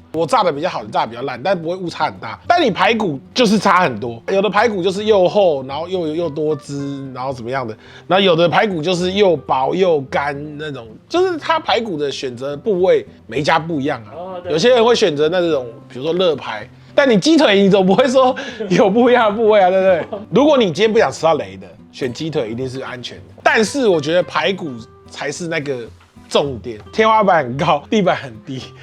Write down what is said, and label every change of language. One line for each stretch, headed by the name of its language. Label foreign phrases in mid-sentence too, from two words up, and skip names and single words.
Chinese: 我炸的比較好，你炸的比較爛，但不會誤差很大。但你排骨就是差很多，有的排骨就是又厚，然後又多汁，然後怎麼樣的，然後有的排骨就是又薄又乾那種，就是它排骨的選擇部位每一家不一樣啊。有些人會選擇那種，比如說肋排。但你雞腿，你總不會說有不一樣的部位啊，對不對？如果你今天不想吃到雷的，選雞腿一定是安全的。但是我覺得排骨才是那個重點，天花板很高，地板很低。